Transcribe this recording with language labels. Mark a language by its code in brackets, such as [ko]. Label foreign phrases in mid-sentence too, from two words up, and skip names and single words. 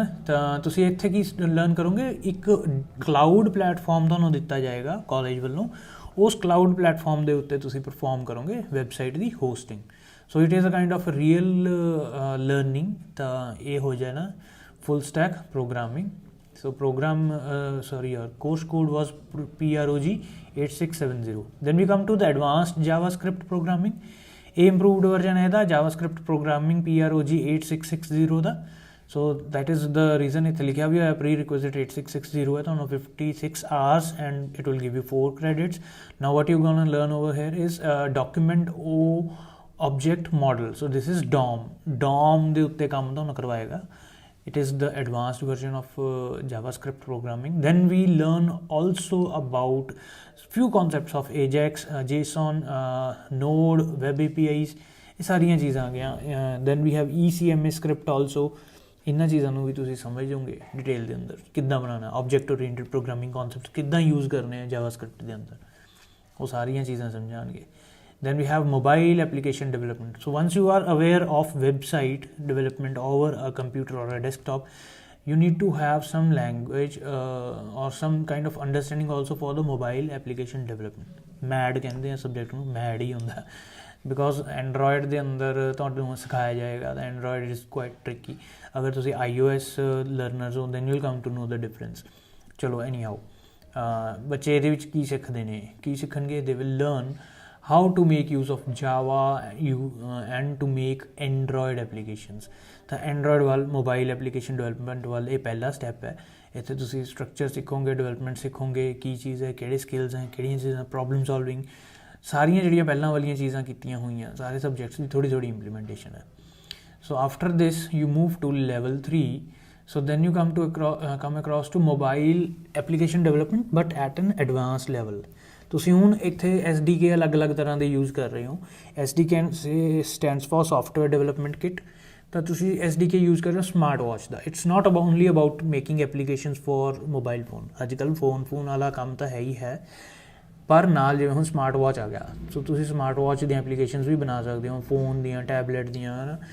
[pa] ਤਾਂ ਤੁਸੀਂ ਇੱਥੇ ਕੀ ਲਰਨ ਕਰੋਗੇ, ਇੱਕ [en] cloud platform [pa] ਤੁਹਾਨੂੰ ਦਿੱਤਾ ਜਾਏਗਾ ਕਾਲਜ ਵੱਲੋਂ, ਉਸ [en] cloud platform [pa] ਦੇ ਉੱਤੇ ਤੁਸੀਂ ਪਰਫਾਰਮ ਕਰੋਗੇ ਵੈਬਸਾਈਟ ਦੀ ਹੋਸਟਿੰਗ। [en] So it is a kind of real learning. [pa] ਤਾਂ ਇਹ ਹੋ ਜਾਏ ਨਾ [en] full stack programming. So program, your course code was PROG 8670। Then we come to the advanced JavaScript programming। [pa] ਇਹ [en] improved version [pa] ਹੈ ਦਾ [en] JavaScript programming [pa] PROG 8660 ਦਾ। [en] So that is the reason [pa] ਇੱਥੇ ਲਿਖਿਆ ਵੀ ਹੋਇਆ [en] prerequisite 8660 [pa] ਹੈ, ਤੁਹਾਨੂੰ [en] 56 hours and it will give you 4 credits। Now what you're gonna learn over here is document object model। So this is [pa] DOM ਦੇ ਉੱਤੇ ਕੰਮ ਤੁਹਾਨੂੰ ਕਰਵਾਏਗਾ। [en] It is the advanced version of JavaScript programming। Then we learn also about few concepts of Ajax, JSON, Node, Web APIs। [pa] ਇਹ ਸਾਰੀਆਂ ਚੀਜ਼ਾਂ ਆ ਗਈਆਂ। [en] Then we have ECMA script also। [pa] ਇਹਨਾਂ ਚੀਜ਼ਾਂ ਨੂੰ ਵੀ ਤੁਸੀਂ ਸਮਝ ਜਾਓਗੇ ਡਿਟੇਲ ਦੇ ਅੰਦਰ, ਕਿੱਦਾਂ ਬਣਾਉਣਾ, [en] object oriented programming concept [pa] ਕਿੱਦਾਂ ਯੂਜ਼ ਕਰਨੇ ਆ JavaScript ਦੇ ਅੰਦਰ, ਉਹ ਸਾਰੀਆਂ ਚੀਜ਼ਾਂ ਸਮਝਾਉਣਗੇ। [en] Then we have mobile application development। So once you are aware of website development over a computer or a desktop, you need to have some language or some kind of understanding also for the mobile application development। [pa] MAD ਕਹਿੰਦੇ ਆ ਸਬਜੈਕਟ ਨੂੰ, MAD ਹੀ ਹੁੰਦਾ, ਬਿਕੋਜ਼ ਐਂਡਰੋਇਡ ਦੇ ਅੰਦਰ ਤੁਹਾਨੂੰ ਸਿਖਾਇਆ ਜਾਏਗਾ। [en] ਤਾਂ Android is quite tricky. [pa] ਅਗਰ ਤੁਸੀਂ iOS ਲਰਨਰਸ ਹੋ [en] then you will come to know the difference. [pa] ਚਲੋ ਐਨੀ ਹਾਊ, ਬੱਚੇ ਇਹਦੇ ਵਿੱਚ ਕੀ ਸਿੱਖਦੇ ਨੇ, ਕੀ ਸਿੱਖਣਗੇ? [en] they will learn how to make use of Java and to make Android applications। [pa] ਤਾਂ Android ਵੱਲ [en] mobile application development [pa] ਵੱਲ ਇਹ ਪਹਿਲਾ ਸਟੈਪ ਹੈ। ਇੱਥੇ ਤੁਸੀਂ ਸਟਰਕਚਰ ਸਿੱਖੋਗੇ, ਡਿਵੈਲਪਮੈਂਟ ਸਿੱਖੋਗੇ, ਕੀ ਚੀਜ਼ ਹੈ, ਕਿਹੜੇ ਸਕਿੱਲਸ ਹੈ, ਕਿਹੜੀਆਂ ਚੀਜ਼ਾਂ, [en] problem solving, [pa] ਸਾਰੀਆਂ ਜਿਹੜੀਆਂ ਪਹਿਲਾਂ ਵਾਲੀਆਂ ਚੀਜ਼ਾਂ ਕੀਤੀਆਂ ਹੋਈਆਂ, ਸਾਰੇ ਸਬਜੈਕਟਸ ਦੀ ਥੋੜ੍ਹੀ ਥੋੜ੍ਹੀ ਇੰਪਲੀਮੈਂਟੇਸ਼ਨ ਹੈ। [en] so after this you move to level 3. So then you come across to mobile application development but at an advanced level। [pa] ਤੁਸੀਂ ਹੁਣ ਇੱਥੇ SDK ਅਲੱਗ-ਅਲੱਗ ਤਰ੍ਹਾਂ ਦੇ ਯੂਜ਼ ਕਰ ਰਹੇ ਹੋ। [en] SDK stands for software development kit. [pa] ਤਾਂ ਤੁਸੀਂ SDK ਯੂਜ਼ ਕਰ ਰਹੇ ਹੋ [en] smart watch [pa] ਦਾ। [en] it's not only about making applications for mobile phone. [pa] ਅੱਜ ਕੱਲ੍ਹ ਫੋਨ ਵਾਲਾ ਕੰਮ ਤਾਂ ਹੈ ਹੀ ਹੈ, ਪਰ ਨਾਲ ਜਿਵੇਂ ਹੁਣ [en] smart watch [pa] ਆ ਗਿਆ, ਸੋ ਤੁਸੀਂ [en] smart watch [pa] ਦੀਆਂ ਐਪਲੀਕੇਸ਼ਨਸ ਵੀ ਬਣਾ ਸਕਦੇ ਹੋ, ਫੋਨ ਦੀਆਂ, ਟੈਬਲੇਟ ਦੀਆਂ, ਹੈ ਨਾ।